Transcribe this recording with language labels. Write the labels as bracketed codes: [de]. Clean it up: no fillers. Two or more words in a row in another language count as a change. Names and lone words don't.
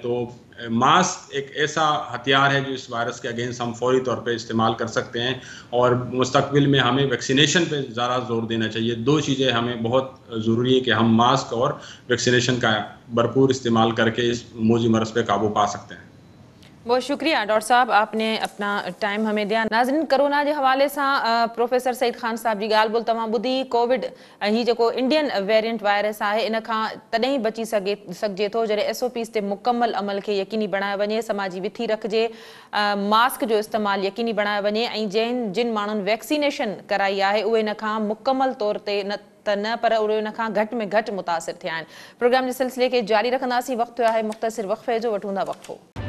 [ur] تو ماسک ایک ایسا ہتھیار ہے جو اس وائرس کے اگینسٹ ہم فوری طور پہ استعمال کر سکتے ہیں اور مستقبل میں ہمیں ویکسینیشن پہ زیادہ زور دینا چاہیے. 2 چیزیں ہمیں بہت ضروری ہے کہ ہم ماسک اور ویکسینیشن کا بھرپور استعمال کرکے اس موذی مرض پہ قابو پا سکتے ہیں. بہت شکریہ ڈاکٹر صاحب، آپ نے اپنا ٹائم ہمیں دیا. [sd] नाज़रीन, कोरोना [ur] کے حوالے سے [sd] प्रोफेसर सईद खान साहब जी ॻाल्हि ॿोल तव्हां ॿुधी। कोविड ही जो [en] Indian variant virus [sd] है इन तॾहिं ही बची सघिजे थो जॾहिं SOPs ते मुकम्मल अमल के यकीनी बनायो वञे, समाजी विथी रखिजे, मास्क जो इस्तेमाल यकीनी बनायो वञे ऐं जिन माण्हुनि वैक्सीनेशन कराई है उहे इन मुकम्मल तौर ते न पर उहे इन घट में घट मुतासिर थिया आहिनि। प्रोग्राम के सिलसिले के जारी रखंदासीं। वक्त है मुख़्तसिर वक़फ़े जो, वठूं था वक़्फ़ो।